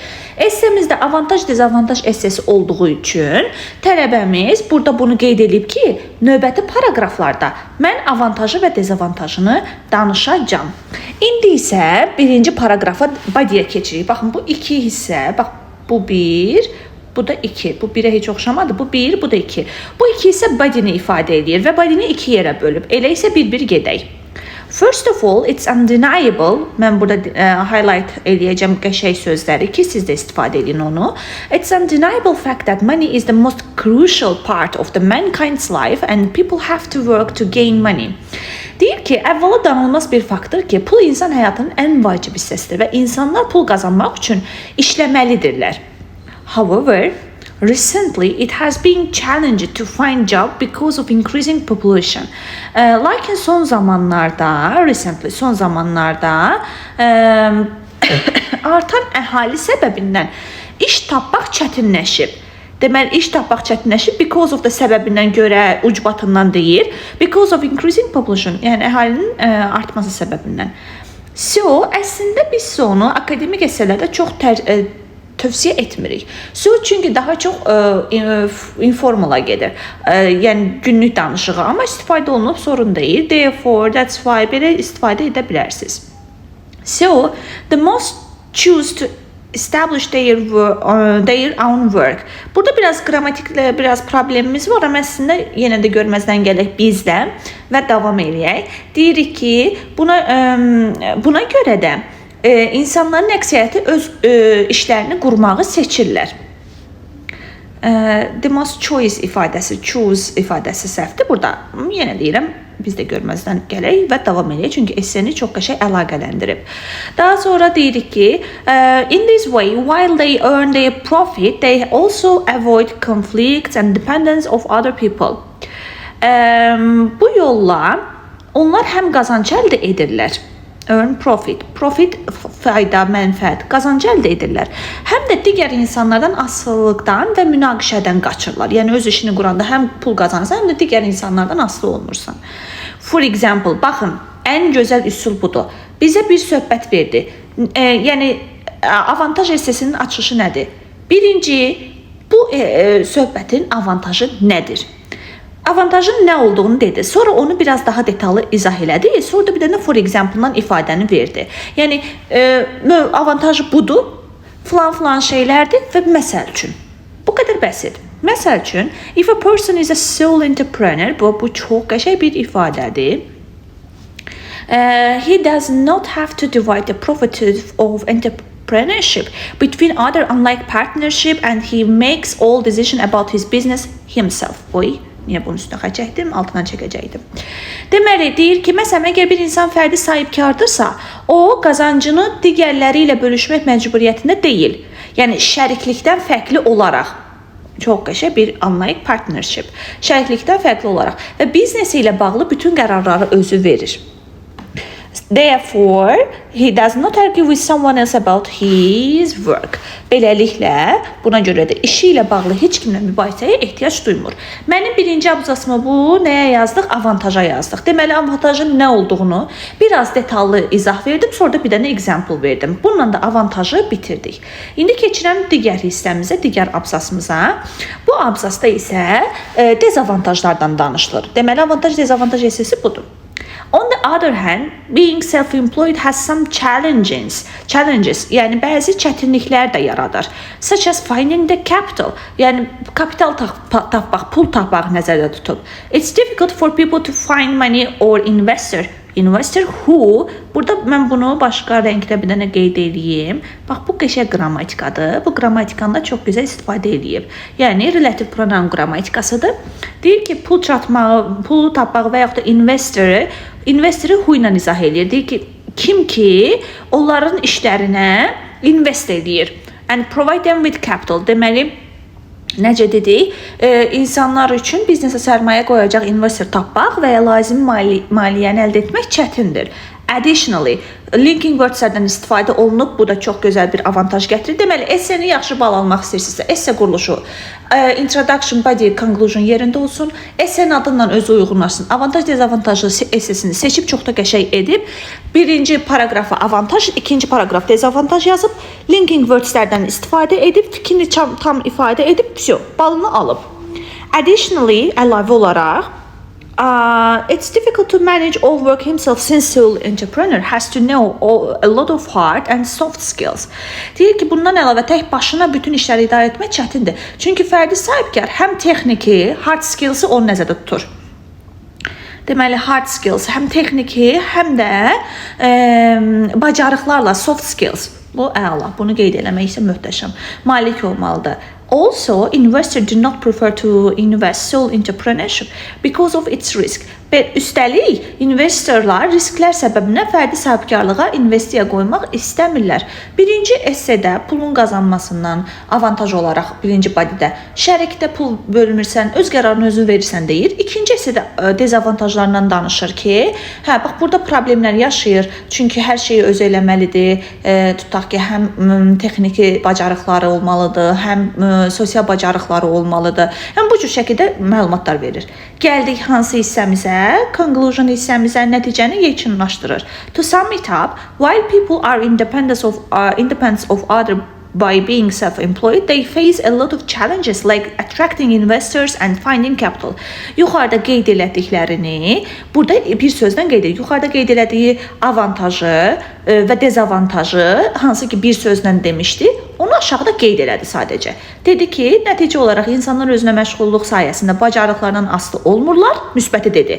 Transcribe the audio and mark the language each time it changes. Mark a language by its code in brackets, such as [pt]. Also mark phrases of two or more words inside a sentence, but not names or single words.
[az] Essemizdə avantaj, dezavantaj essesi olduğu üçün tələbəmiz burada bunu qeyd edib ki, növbəti paragraflarda mən avantajı və dezavantajını danışacağam. İndi isə birinci paragrafa body'yə keçirik. Baxın, bu iki hissə, bax, bu bir, bu da iki. Bu birə heç oxşamadı. Bu bir, bu da iki. Bu iki isə body'ni ifadə edir və body'ni iki yerə bölüb. Elə isə bir-bir gedək. [en] First of all, it's undeniable. [az] Mən burada highlight eləyəcəm qəşəng sözləri ki, siz də istifadə edin onu. [en] It's undeniable fact that money is the most crucial part of the mankind's life and people have to work to gain money. [az] Deyir ki, əvvəla danılmaz bir faktdır ki, pul insan həyatının ən vacib hissəsidir və insanlar pul qazanmaq üçün işləməlidirlər. [en] However, recently it has been challenged to find job because of increasing population. [az] Lakin son zamanlarda artan əhali səbəbindən iş tapmaq çətinləşib. Deməli, iş tapmaq çətinləşib [en] because of the [az] səbəbindən görə, ucbatından deyir. [en] Because of increasing population, [az] yəni əhalinin artması səbəbindən. So, əslində biz onu akademik əsərlərdə çox tövsiyə etmirik. So, çünki daha çox informala gedir. Yəni, günlük danışığı. Amma istifadə olunub sorun deyil. [en] Therefore, that's why [az] belə istifadə edə bilərsiniz. [en] So, the most choose to establish their own work. [az] Burada biraz qrammatiklə biraz problemimiz var, amma əslində yenə də görməzdən gələk bizdə və davam eləyək. Deyirik ki, buna görə də insanların əksəriyyəti öz işlərini qurmağı seçirlər. [en] The most choice [az] ifadəsi, choose ifadəsi səhvdir. Burada yenə deyirəm, biz də görməzdən gələk və davam edək, çünki esseni çox qəşəng əlaqələndirib. Daha sonra deyirik ki, [en] in this way, while they earn their profit, they also avoid conflicts and dependence of other people. [az] Bu yolla onlar həm qazanc əldə edirlər, [en] earn profit, [az] fayda, mənfəət, qazanc əldə edirlər. Həm də digər insanlardan asılılıqdan və münaqişədən qaçırlar. Yəni öz işini quranda həm pul qazanırsan, həm də digər insanlardan asılı olmursan. [en] For example, [az] baxın, ən gözəl üsul budur. Bizə bir söhbət verdi. Yəni avantaj essesinin açılışı nədir? Birinci, bu söhbətin avantajı nədir? Avantajın nə olduğunu dedi. Sonra onu biraz daha detallı izah elədi. Sonra da bir dənə [en] for example-dan [az] ifadəni verdi. Yəni avantajı budur, filan şeylərdir və məsəl üçün. Bu qədər bəsit. Məsəl üçün, [en] if a person is a sole entrepreneur, [az] bu çox qəşəng bir ifadədir. [en] He does not have to divide the profits of entrepreneurship between other unlike partnership and he makes all decision about his business himself. [az] Niyə bunun üstünə xəçəkdim, altından çəkəcəkdim. Deməli, deyir ki, məsələn, əgər bir insan fərdi sahibkardırsa, o qazancını digərləri ilə bölüşmək məcburiyyətində deyil. Yəni, şəriklikdən fərqli olaraq. Çox qəşəng bir [en] unlike partnership. [az] Şəriklikdən fərqli olaraq və biznesi ilə bağlı bütün qərarları özü verir. [en] Therefore, he does not argue with someone else about his work. [az] Beləliklə, buna görə də işi ilə bağlı heç kimlə mübahisəyə ehtiyac duymur. Mənim birinci abzasımı bu nəyə yazdıq? Avantaja yazdıq. Deməli, avantajın nə olduğunu biraz detallı izah verdim, sonra da bir dənə example verdim. Bununla da avantajı bitirdik. İndi keçirəm digər hissəmizə, digər abzasımıza. Bu abzasda isə dezavantajlardan danışılır. Deməli, avantaj-dezavantaj hissəsi budur. [en] On the other hand, being self-employed has some challenges, [az] yəni bəzi çətinliklər də yaradır. [en] Such as finding the capital, [az] yəni kapital tapmaq, pul tapmaq nəzərdə tutub. [en] It's difficult for people to find money or investor who, [az] burada mən bunu başqa rəngdə bir dənə qeyd edeyim. Bax, bu qəşəng qrammatikadır. Bu qrammatikanda çox gözəl istifadə edilib. Yəni, [en] relative pronoun [az] qrammatikasıdır. Deyir ki, pul tapmaq və yaxud da investoru who ilə izah edir. Deyir ki, kim ki, onların işlərinə invest edir. [en] And provide them with capital. [az] Deməli, necə dedik, insanlar üçün biznesə sərmayə qoyacaq investor tapmaq və ya lazım maliyyəni əldə etmək çətindir. [en] Additionally, linking wordslərdən [az] istifadə olunub. Bu da çox gözəl bir avantaj gətirir. Deməli, esseni yaxşı bal almaq istəyirsinizsə, esse quruluşu, [en] introduction, body, conclusion [az] yerində olsun. Essenin adından özü uyğunlaşsın. Avantaj-dezavantajlı essesini seçib çox da qəşəng edib. Birinci paragrafa avantaj, ikinci paragraf dezavantaj yazıb, [en] linking wordslərdən [az] istifadə edib, fikrini tam ifadə edib, balını alıb. Additionally, əlavə olaraq, [en] it's difficult to manage all work himself since sole entrepreneur has to know a lot of hard and soft skills. [az] Deyir ki, bundan əlavə tək başına bütün işləri idarə etmək çətindir. Çünki fərdi sahibkar həm texniki, [en] hard skills'ı [az] onun nəzərdə tutur. Deməli, [en] hard skills [az] həm texniki, həm də bacarıqlarla [en] soft skills. [az] Bu əla. Bunu qeyd eləmək isə möhtəşəm. Malik olmalıdır. [en] Also, investors do not prefer to invest sole entrepreneurship because of its risk. [az] Və üstəlik, investorlar risklər səbəbinə fərdi sahibkarlığa investisiya qoymaq istəmirlər. Birinci essedə pulun qazanmasından avantaj olaraq birinci bodydə şərikdə pul bölmürsən, öz qərarını özün verirsən deyir. İkinci essedə dezavantajlarından danışır ki, bax burada problemlər yaşayır. Çünki hər şeyi özü eləməlidir. Tutaq ki, həm texniki bacarıqları olmalıdır, həm sosial bacarıqları olmalıdır. Yəni bu cür şəkildə məlumatlar verir. Gəldik hansı hissəmizə? Conclusion hissəmizə nəticəni yekunlaşdırır. [en] To sum it up, while people are independent of other by being self-employed, they face a lot of challenges like attracting investors and finding capital. [az] Yuxarıda qeyd elədiklərini, burada bir sözdən qeyd edir. Yuxarıda qeyd elədiyi avantajı və dezavantajı, hansı ki bir sözlə demişdi, onu aşağıda qeyd elədi sadəcə. Dedi ki, nəticə olaraq insanlar özünə məşğulluq sayəsində bacarıqlarından asılı olmurlar, müsbəti dedi.